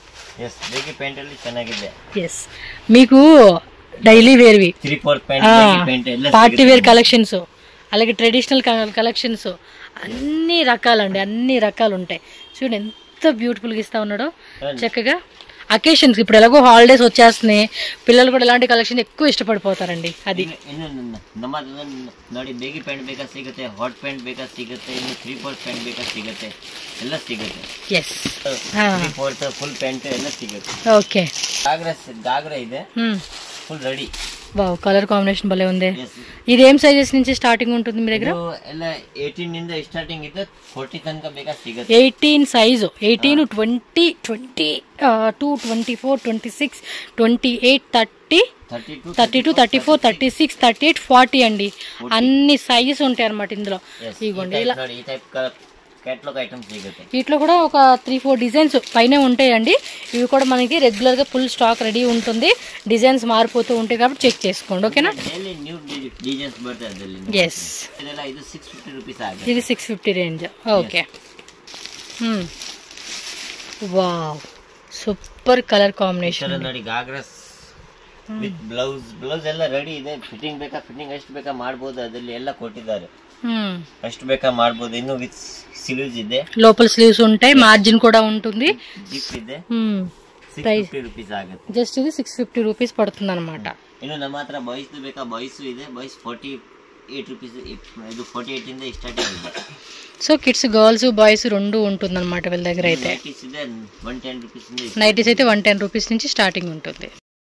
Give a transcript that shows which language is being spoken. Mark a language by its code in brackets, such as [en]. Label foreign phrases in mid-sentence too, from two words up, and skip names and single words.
[te] ఎస్, మీకు డైలీ వేర్వి, [en] party wear collections, [te] అలాగే [en] traditional collections, [te] అన్ని రకాలండి, అన్ని రకాలు ఉంటాయి. చూడండి ఎంత బ్యూటిఫుల్గా ఇస్తా ఉన్నాడో చక్కగా. అకేషన్స్ ఇప్పుడు ఎలాగో హాలిడేస్ వచ్చేస్తున్నాయి, పిల్లలు కూడా ఇలాంటి కలెక్షన్ ఎక్కువ ఇష్టపడిపోతారండి. [kn] అది ನೋಡಿ, [en] baggy pant [kn] ಬೇಕಾ ಸಿಗುತ್ತೆ, [en] hot pant [kn] ಬೇಕಾ ಸಿಗುತ್ತೆ, ಇನ್ನು 3/4 ಪ್ಯಾಂಟ್ ಬೇಕಾ ಸಿಗುತ್ತೆ, ಎಲ್ಲ ಸಿಗುತ್ತೆ. ಎಸ್, 3/4 [en] full pant [kn] ಎಲ್ಲ ಸಿಗುತ್ತೆ. ಓಕೆ, ಗಾಗ್ರಾ ಇದೆ [en] full ready. [te] వావ్, [en] color combination [te] భలే ఉంది. ఇది ఏం సైజెస్ నుంచి స్టార్టింగ్ ఉంటుంది మీ దగ్గర? [kn] ಎಲ್ಲ 18 ನಿಂದ ಸ್ಟಾರ್ಟಿಂಗ್ ಇದೆ, 40 ತನಕ ಬೇಕಾ ಸಿಗುತ್ತೆ. [te] 18 సైజు, 18, 20, 22, 24, 26, 28, 30, 32, 34, 36, 38, 40 అండి. అన్ని సైజెస్ ఉంటాయి అన్నమాట ఇందులో. ఇదిగోండి ఇలా [en] catalog items [kn] సిಗುತ್ತೆ. [te] వీటిలో కూడా ఒక 3-4 డిజైన్స్ పైన ఉంటాయండి. ఇవి కూడా మనకి రెగ్యులర్గా [en] full stock ready [te] ఉంటుంది. డిజైన్స్ మారిపోతూ ఉంటాయి కాబట్టి చెక్ చేసుకోండి. ఓకేనా? ఎస్, ఇది 650 రేంజ్. [en] okay, wow super color combination [kn] ನೋಡಿ. [en] ghagras with blouse [kn] ಎಲ್ಲ ರೆಡಿ ಇದೆ. ಫಿಟ್ಟಿಂಗ್ ಬೇಕಾ, ಫಿಟ್ಟಿಂಗ್ ಎಷ್ಟು ಬೇಕಾ ಮಾಡ್ಬೋದು, ಅದರಲ್ಲಿ ಎಲ್ಲ ಕೊಟ್ಟಿದ್ದಾರೆ. ಎಷ್ಟು ಬೇಕಾ ಮಾಡ್ಬೋದು. ಇನ್ನು [en] with sleeves [kn] ಇದೆ, [te] లోపల స్లీవ్స్ ఉంటాయి, మార్జిన్ కూడా ఉంటుంది. [kn] జిప్ ಇದೆ. 650 ರೂಪೀಸ್ ಆಗುತ್ತೆ. [te] జస్ట్ ఇది 650 రూపీస్ పడుతుంది అనమాట. [kn] ಇನ್ನು ನಮ್ಮ ಹತ್ರ ಬಾಯ್ಸ್ ಬೇಕಾ, ಬಾಯ್ಸ್ ಇದೆ. ಬಾಯ್ಸ್ 48 ರೂಪೀಸ್, ಇದು 48 ಇಂದ ಸ್ಟಾರ್ಟಿಂಗ್ ಇದೆ. [te] సో [en] kids girls boys [te] రెండు ఉంటుంది అనమాట వీళ్ళ దగ్గర. అయితే [kn] నైటీస్ ಇದೆ 110 ರೂಪೀಸ್. [te] నైటీస్ అయితే 110 రూపీస్ నుంచి స్టార్టింగ్ ఉంటుంది.